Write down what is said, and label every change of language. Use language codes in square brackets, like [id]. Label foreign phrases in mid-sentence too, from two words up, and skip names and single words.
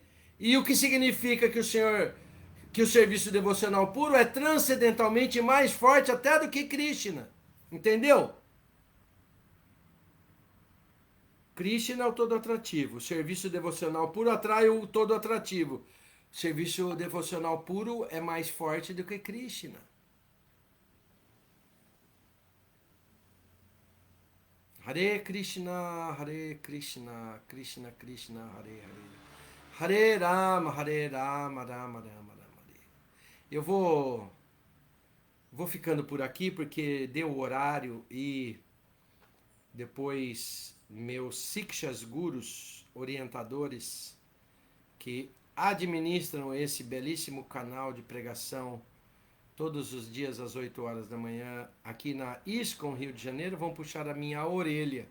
[pt] E o que significa que o serviço devocional puro é transcendentalmente mais forte até do que Krishna. Entendeu? Krishna é o todo atrativo. O serviço devocional puro atrai o todo atrativo. O serviço devocional puro é mais forte do que Krishna. [sa] Hare Krishna, Krishna Krishna, Hare Hare. Hare Rama, Rama Rama Hare. [pt] Eu vou ficando por aqui porque deu o horário e depois meus [sa] Sikshas Gurus, [pt] orientadores que administram esse belíssimo canal de pregação todos os dias às 8 horas da manhã, aqui na ISKCON Rio de Janeiro, vão puxar a minha orelha.